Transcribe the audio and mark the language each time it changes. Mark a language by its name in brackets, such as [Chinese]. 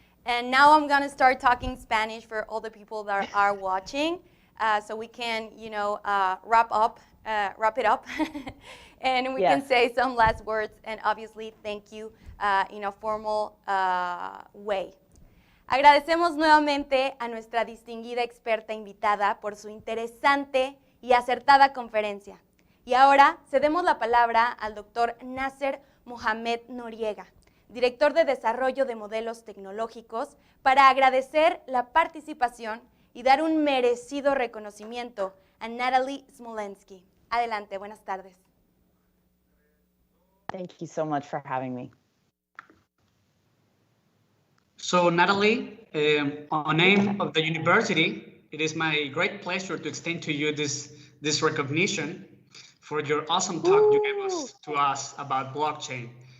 [English] And now I'm going to start talking Spanish for all the people that are watching, so we can, you know, wrap it up, and we can say some last words, and obviously thank you in a formal way. [Spanish] Agradecemos nuevamente a nuestra distinguida experta invitada por su interesante y acertada conferencia. Y ahora cedemos la palabra al doctor Nasser Mohamed Noriega, director de Desarrollo de Modelos Tecnológicos, para agradecer la participación y dar un merecido reconocimiento a Natalie Smolensky. Adelante, buenas tardes. [English] Thank you so much for having me. So Natalie, on name of the university, it is my great pleasure to extend to you this recognition for your awesome talk you gave to us about blockchain.